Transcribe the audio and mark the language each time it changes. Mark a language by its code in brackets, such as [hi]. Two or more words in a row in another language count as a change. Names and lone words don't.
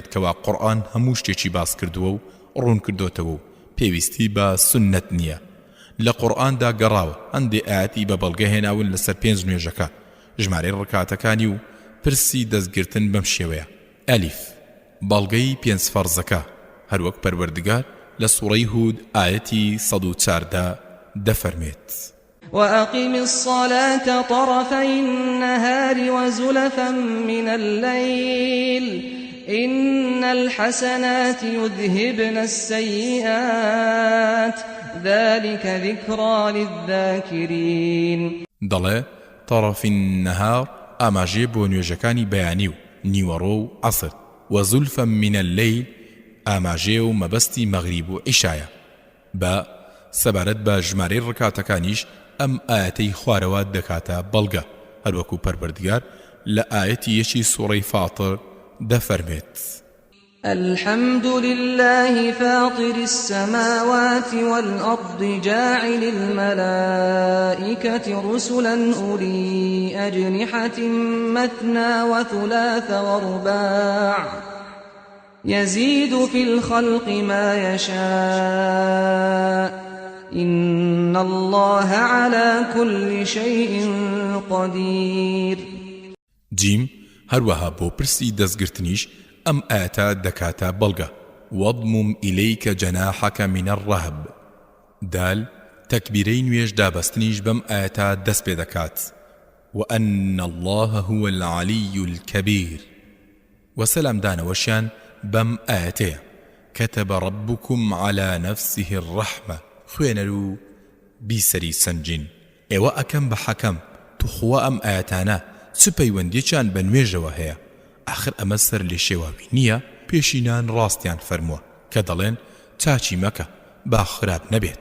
[ckb] کەوا قورئان هەموو شتێکی باس کردووە و ڕوون کردوتەوە و پێویستی بە سنەت نییە لە قورئاندا گەڕاوە هەندێ ئاەتی بە بەڵگە هێناون لەسەر 5 نوێژەکە ژمارەی ڕکاتەکانی و پرسی دەستگرتن بەم شێوەیە ئەلیف بەڵگەی 5 فەرزەکە هەروەک پەروەردگار لە سوڕەی هود ئاەتی 114 دەفەرمێت [ar] وأقم الصلاة طرفي النهار وزلفا من الليل إن الحسنات يذهبن السيئات ذلك ذكرى للذاكرين [ckb] دەڵێ [ar] طرف النهار [ckb] ئاماژێ بۆ نوێژەکانی بەیانی و نیوەڕۆ و عەسر [ar] وزلفا من الليل [ckb] ئاماژێ و مەبەستی مەغریب و عیشایە بە سەبارەت بە ژمارەی ڕکاتەکانیش ئەم ئاەتەی خوارەوە دەکاتە بەڵگە هەروەکو پەروەردگار لە ئاەتی یەکی سوڕەی فاتر دەفەرمێت [ar] الحمد لله فاطر السماوات والأرض جاعل الملائكة رسلا أولي أجنحة مثنى وثلاث ورباع يزيد في الخلق ما يشاء إن الله على كل شيء قدير [ckb] جيم هەروەها بۆ پرسی دەستگرتنیش ئەم ئاەتە دەکاتە بەڵگە [ar] واضمم إليك جناحك من الرهب [ckb] دال تەکبیرەی نوێژ دابەستنیش بەم ئاەتە دەست پێ دەکات [ar] وأن الله هو العلي الكبير [ckb] وسلام دانەوەشیان بەم ئاەتەیە [ar] كتب ربكم على نفسه الرحمة [ckb] خوێنەر و بیسەری سنجین ئێوە ئەکەم بە حەکەم توخوا ئەم ئاەتانە چ پەیوەندیەکیان بە نوێژەوە هەیە ئاخر ئەمە سەر لێ شێواوی نییە پێشینان ڕاستیان فەرمووە کە دەڵێن چاچی مەکە با خراپ نەبێت